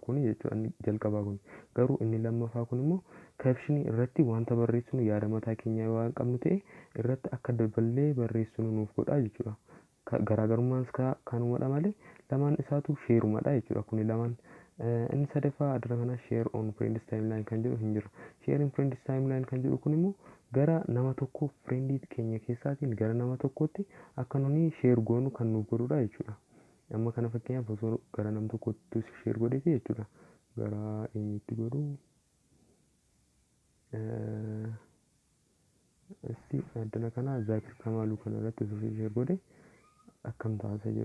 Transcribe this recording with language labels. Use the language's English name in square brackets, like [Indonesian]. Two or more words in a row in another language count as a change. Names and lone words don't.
[Oromo] Kuni jechuudha inni jalqabaa kun. Garuu inni lammaffaa kun immoo captionii irratti wanta barreessinu yaada mataa keenyaa waan qabnu ta'e irratti akka daballee barreessinu nuuf godha jechuudha. Garaagarummaan kanumadha malee lamaan isaatu sheerumadha jechuudha. Kuni lamaan inni sadaffaa adda kana [English] sheer on friends timeline [Oromo] kan jedhu hin jiru. [English] Sheer on friends timeline [Oromo] kan jedhu kun immoo gara nama tokko friendii keenya keessaatiin gara nama tokkotti akka nuni sheer goonu kan nuuf godhudha jechuudha. Amma kana fakkeenyaaf osoo gara nama tokkotti sheer godheeti jechuudha. Gara eenyutti godhu isti addana kana Zaakir Kamaaluu kana irratti osoo sheer godhe akkam taasa jedhu.